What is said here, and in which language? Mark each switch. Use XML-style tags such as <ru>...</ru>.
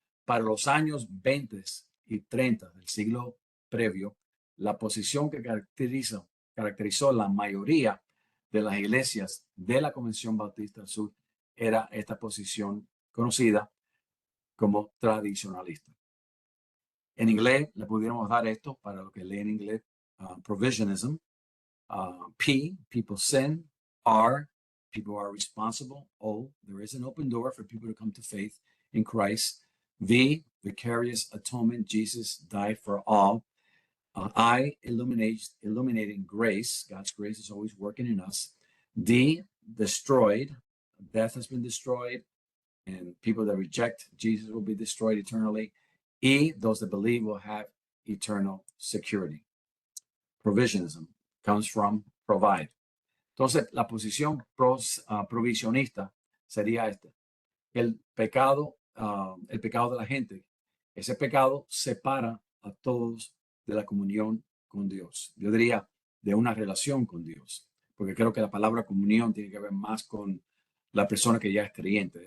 <es>Para los años 20 y 30 del siglo previo, la posición que caracterizó la mayoría de las iglesias de la Convención Bautista del Sur era esta posición conocida como tradicionalista. En inglés le pudiéramos dar esto para lo que leen en inglés, provisionism.</es> <en>P, people sin. R, people are responsible. O, there is an open door for people to come to faith in Christ. V, vicarious atonement. Jesus died for all. I, illuminating grace. God's grace is always working in us. D, destroyed. Death has been destroyed, and people that reject Jesus will be destroyed eternally. E, those that believe will have eternal security. Provisionism comes from provide.</en> <es>Entonces, la posición provisionista sería esta. El pecado de la gente, ese pecado separa a todos de la comunión con Dios. Yo diría de una relación con Dios, porque creo que la palabra comunión tiene que ver más con la persona que ya es creyente.</es>